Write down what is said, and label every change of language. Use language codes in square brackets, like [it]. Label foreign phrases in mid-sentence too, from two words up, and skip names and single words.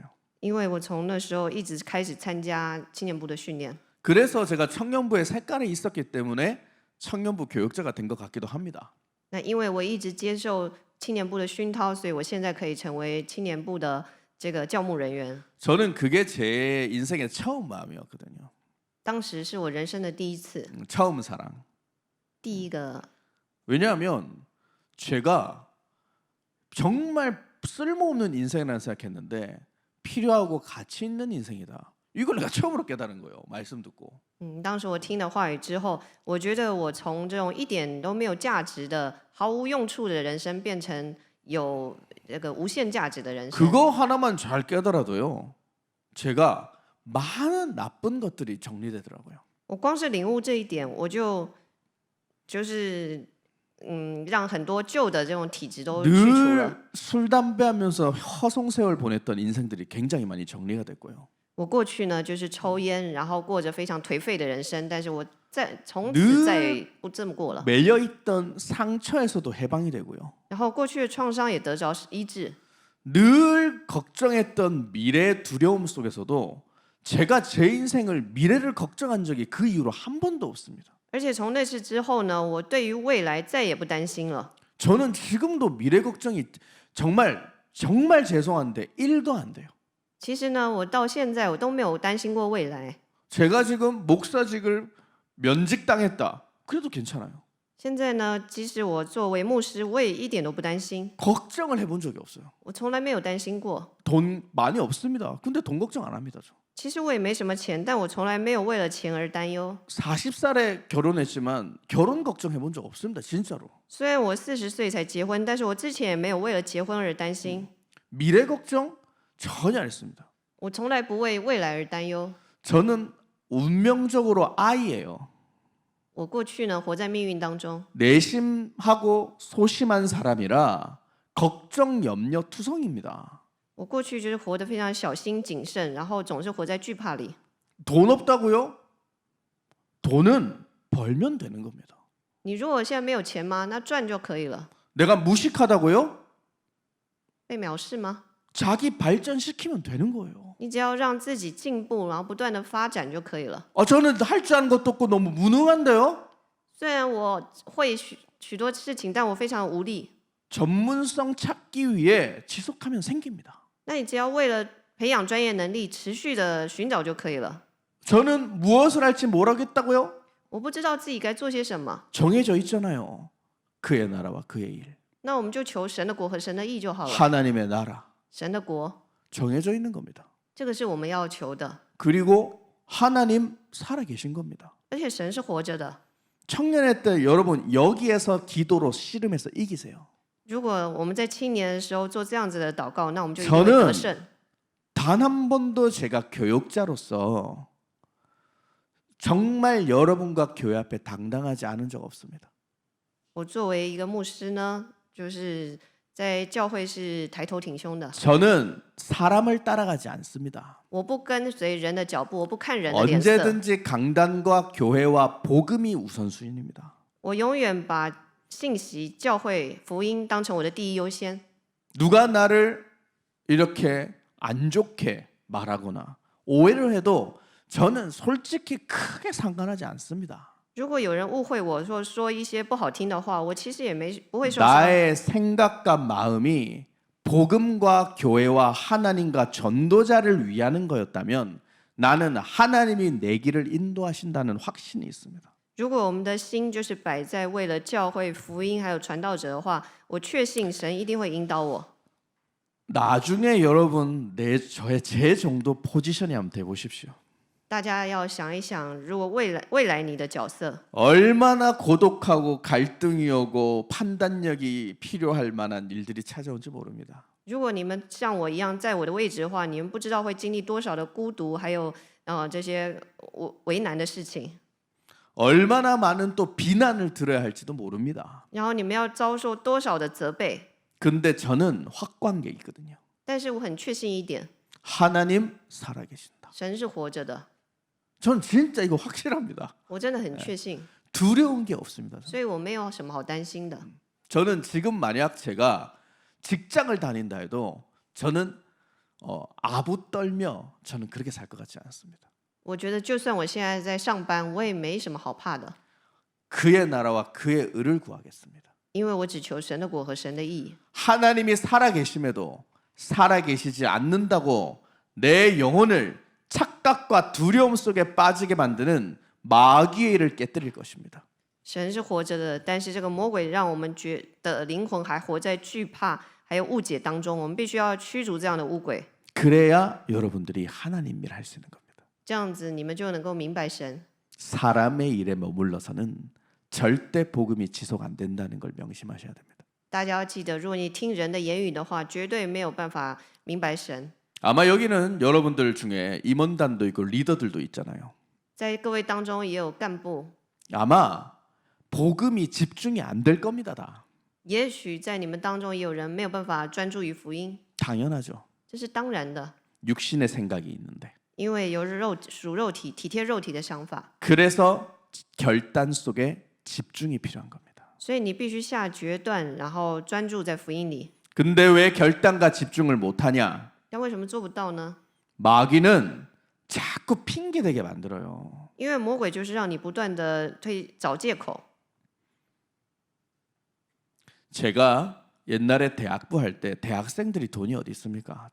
[zh] 因为我从那时候一直开始参加青年部的训练， [ko] 그래서 제가 청년부의 색깔에 있었기 때문에 청년부 교육자가 된 것 같기도 합니다. [zh] 那因为我一直接受青年部的熏陶，所以我现在可以成为青年部的这个教牧人员。 [ko] 저는 그게 제 인생의 처음 마음이었거든요. [zh] 当时是我人生的第一次， [ko] 처음 사랑. [zh] 第一个， [ko] 왜냐하면 제가 정말 쓸모없는 인생이라는 생각했는데 필요하고 가치 있는 인생이다. 이걸 내가 처음으로 깨달은 거예요. 말씀 듣고. [zh] 当时我听了话语之后，我觉得我从这种一点都没有价值的、毫无用处的人生，变成有这个无限价值的人生。 [ko] 그거 하나만 잘 깨달아도요. 제가 많은 나쁜 것들이 정리되더라고요. [zh] 我光是领悟这一点，我就是让很多旧的这种体质都去除了。 [ko] 늘 술 담배 하면서 허송세월 보냈던 인생들이 굉장히 많이 정리가 됐고요. [zh] 我过去呢就是抽烟，然后过着非常颓废的人生，但是我从此 늘 再也不这么过了。 [ko] 매여 있던 상처에서도 해방이 되고요. [zh] 然后过去的创伤也得着医治。 [ko] 늘 걱정했던 미래의 두려움 속에서도 제가 제 인생을 미래를 걱정한 적이 그 이후로 한 번도 없습니다. [zh] 而且从那次之后呢，我对于未来再也不担心了。 [ko] 저는 지금도 미래 걱정이 정말 죄송한데 1도 안 돼요. [zh] 其实呢，我到现在我都没有担心过未来。 [ko] 제가 지금 목사직을 면직당했다. 그래도 괜찮아요. [zh] 现在呢，即使我作为牧师，我也一点都不担心， [ko] 걱정을 해본 적이 없어요. [zh] 我从来没有担心过。 [ko] 돈 많이 없습니다. 근데 돈 걱정 안 합니다. 저. [zh] 其实我也没什么钱，但我从来没有为了钱而担忧。 [ko] 40살에 결혼했지만 결혼 걱정해 본 적 없습니다. 진짜로. [zh] 虽然我40岁才结婚，但是我之前也没有为了结婚而担心。 [ko] 미래 걱정 전혀 안 했습니다. [zh] 我从来不为未来而担忧。 [ko] 저는 운명적으로 아이예요. [zh] 我过去呢，活在命运当中， [ko] 내심하고 소심한 사람이라 걱정 염려 투성입니다. [zh] 我过去就是活得非常小心谨慎，然后总是活在惧怕里。 [ko] 돈 없다고요? 돈은 벌면 되는 겁니다. [zh] 你如果现在没有钱吗？那赚就可以了。 [ko] 내가 무식하다고요? [zh] 被藐视吗？ [ko] 자기 발전시키면 되는 거예요. [zh] 你只要让自己进步，然后不断的发展就可以了。 [ko] 저는 할 줄 아는 것도 없고 너무 무능한데요? [zh] 虽然我会许多事情，但我非常无力。 [ko] 전문성 찾기 위해 지속하면 생깁니다. [zh] 那你只要为了培养专业能力，持续的寻找就可以了。 [ko] 저는 무엇을 할지 모르겠다고요? [zh] 我不知道自己该做些什么， [ko] 정해져 있잖아요. 그의 나라와 그의 일. [zh] 那我们就求神的国和神的义就好了。 [ko] 하나님의 나라 [zh] 神的国， [ko] 정해져 있는 겁니다. [zh] 这个是我们要求的， [ko] 그리고 하나님 살아계신 겁니다. [zh] 而且神是活着的。 [ko] 청년의 때 여러분 여기에서 기도로 씨름해서 이기세요. [zh] 如果我们在青年的时候做这样子的祷告，那我们就一定 저는 会得胜。 [ko] 단 한 번도 제가 교육자로서 정말 여러분과 교회 앞에 당당하지 않은 적 없습니다. [zh] 我作为一个牧师呢，就是在教会是抬头挺胸的， [ko] 저는 사람을 따라가지 않습니다. [zh] 我不跟随人的脚步，我不看人的脸色， [ko] 언제든지 강단과 교회와 복음이 우선순위입니다. [zh] 我永远把信息、教会、福音当成我的第一优先。 [ko] 누가 나를 이렇게 안 좋게 말하거나 오해를 해도 저는 솔직히 크게 상관하지 않습니다. [zh] 如果有人误会我说一些不好听的话，我其实也不会受伤。 [ko] 나의 생각과 마음이 복음과 교회와 하나님과 전도자를 위하는 거였다면 나는 하나님이 내 길을 인도하신다는 확신이 있습니다. [zh] 如果我们的心就是摆在为了教会、福音还有传道者的话，我确信神一定会引导我。 [ko] 나중에 여러분 제 정도 포지션이 한번 돼 보십시오. [zh] 大家要想一想，如果未来你的角色， [ko] 얼마나 고독하고 갈등이 오고 판단력이 필요할 만한 일들이 찾아온지 모릅니다. [zh] 如果你们像我一样在我的位置的话，你们不知道会经历多少的孤独，还有这些为难的事情。 [ko] 얼마나 많은 또 비난을 들어야 할지도 모릅니다. [zh] 然后你们要遭受多少的责备。 [ko] 근데 저는 확고한 게 있거든요. [zh] 但是我很确信一点， [ko] 하나님 살아계신다. [zh] 神是活着的， [ko] 전 진짜 이거 확실합니다. [zh] 我真的很确信， [ko] 두려운 게 없습니다. [zh] 所以我没有什么好担心的。 [ko] 저는 지금 만약 제가 직장을 다닌다 해도 저는 아부 떨며 저는 그렇게 살 것 같지 않습니다. [zh] 我觉得就算我现在在上班，我也没什么好怕的， [ko] 그의 나라와 그의 의를 구하겠습니다. [zh] 因为我只求神的国和神的义。 [ko] 하나님이 살아계심에도 살아계시지 않는다고 내 영혼을 착각과 두려움 속에 빠지게 만드는 마귀의 일을 깨뜨릴 것입니다. [zh] 神是活着的，但是这个魔鬼让我们觉得灵魂还活在惧怕还有误解当中，我们必须要驱逐这样的污鬼， [ko] 그래야 여러분들이 하나님 일 할 수 있는 겁니다. [zh] 这样子你们就能够明白神。 [ko] 사람의 일에 머물러서는 절대 복음이 지속 안 된다는 걸 명심하셔야 됩니다. [zh] 大家要记得，如果你听人的言语的话，绝对没有办法明白神。 [ko] 아마 여기는 여러분들 중에 임원단도 있고 리더들도 있잖아요. [zh] 在各位当中也有干部， [ko] 아마 복음이 집중이 안 될 겁니다. 다 [zh] 也许在你们当中也有人没有办法专注于福音， [ko] 당연하죠. [zh] 这是当然的， [ko] 육신의 생각이 있는데 [zh] 因为有属肉体、体贴肉体的想法， [ko] 그래서 결단 속에 집중이 필요한 겁니다. [zh] 所以你必须下决断，然后专注在福音里。 [ko] 근데 왜 결단과 집중을 못하냐? [zh] 但为什么做不到呢？ [ko] 마귀는 자꾸 핑계대게 만들어요. [zh] 因为魔鬼就是让你不断的找借口。 [ko] 제가 옛날에 대학부 할 때 대학생들이 돈이 어디 있습니까?